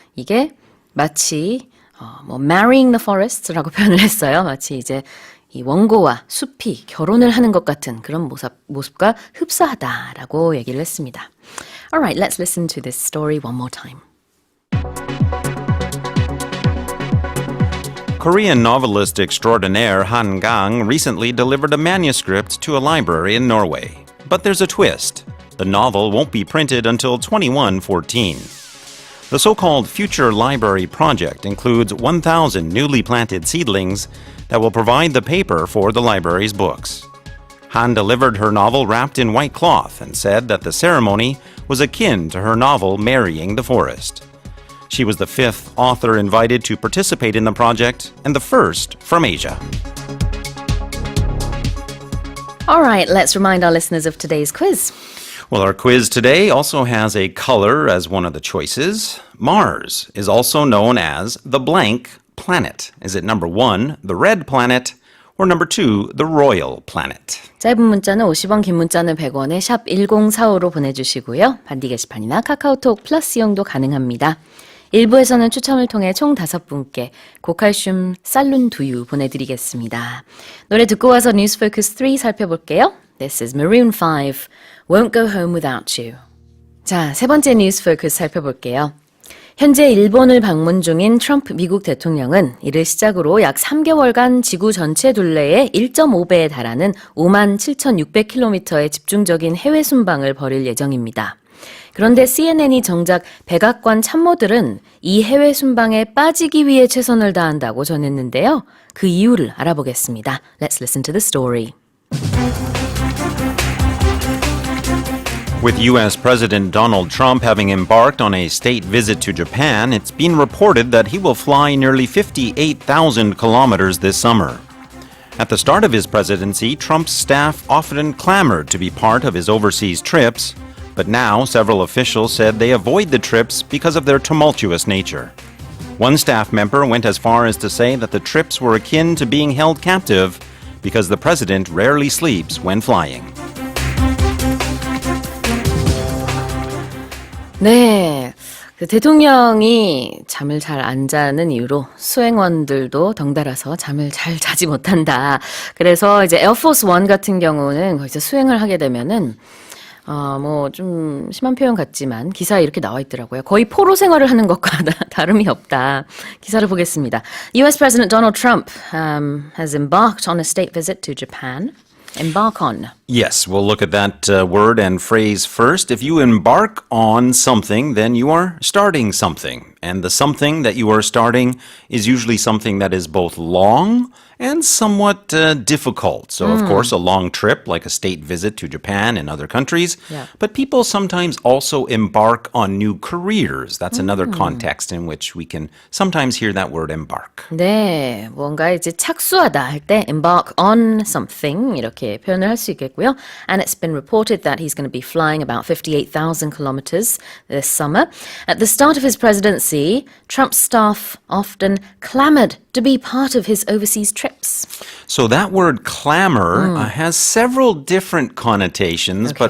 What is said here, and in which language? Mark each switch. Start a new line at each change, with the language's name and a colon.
Korean: 이게 마치
English: marrying the forest
Korean: 라고 표현을 했어요. 마치 이제 이 원고와 숲이 결혼을 하는 것 같은 그런 모습과 흡사하다라고 얘기를 했습니다.
English: Alright, let's listen to this story one more time. Korean novelist extraordinaire Han Gang recently delivered a manuscript to a library in Norway. But there's a twist. The novel won't be printed until 2114. The so-called Future Library Project includes 1,000 newly planted seedlings that will provide the paper for the library's books. Han delivered her novel wrapped in white cloth and said that the ceremony was akin to her novel Marrying the Forest. She was the 5th author invited to participate in the project and the first from Asia. Alright, let's remind our listeners of today's quiz. Well, our quiz today also has a color as one of the choices. Mars is also known as the blank planet. Is it number 1, the red planet, or number 2, the royal planet?
Korean: 짧은 문자는 50원, 긴 문자는 100원에 샵 1045로 보내주시고요. 반디 게시판이나 카카오톡 플러스 이용도 가능합니다. 1부에서는 추첨을 통해 총 5분께 고칼슘 쌀룬 두유 보내드리겠습니다. 노래 듣고 와서 뉴스 포커스 3 살펴볼게요.
English: This is Maroon 5, Won't Go Home Without You.
Korean: 자, 세 번째 뉴스 포커스 살펴볼게요. 현재 일본을 방문 중인 트럼프 미국 대통령은 이를 시작으로 약 3개월간 지구 전체 둘레의 1.5배에 달하는 57,600km의 집중적인 해외 순방을 벌일 예정입니다. 그런데 CNN이 정작 백악관 참모들은 이 해외 순방에 빠지기 위해 최선을 다한다고 전했는데요. 그 이유를 알아보겠습니다.
English: Let's listen to the story. With U.S. President Donald Trump having embarked on a state visit to Japan, it's been reported that he will fly nearly 58,000 kilometers this summer. At the start of his presidency, Trump's staff often clamored to be part of his overseas trips, but now several officials said they avoid the trips because of their tumultuous nature. One staff member went as far as to say that the trips were akin to being held captive because the president rarely sleeps when flying.
Korean: 네, 그 대통령이 잠을 잘 안 자는 이유로 수행원들도 덩달아서 잠을 잘 자지 못한다. 그래서 이제 에어포스 원 같은 경우는 거기서 수행을 하게 되면은 뭐 좀 심한 표현 같지만 기사에 이렇게 나와 있더라고요. 거의 포로 생활을 하는 것과 다름이 없다. 기사를 보겠습니다.
English: US President Donald Trump has embarked on a state visit to Japan. Embark on. Yes, we'll look at that word and phrase first. If you embark on something, then you are starting something. And the something that you are starting is usually something that is both long and somewhat difficult. So, of course, a long trip, like a state visit to Japan and other countries. Yeah. But people sometimes also embark on new careers. That's another context in which we can sometimes hear that word embark.
Korean: 네, 뭔가 이제 착수하다 할 때
English: embark on something
Korean: 이렇게 표현을 할 수 있겠고요.
English: And it's been reported that he's going to be flying about 58,000 kilometers this summer. At the start of his presidency, Trump's staff often clamored to be part of his overseas trips. So that word clamor has several different connotations, but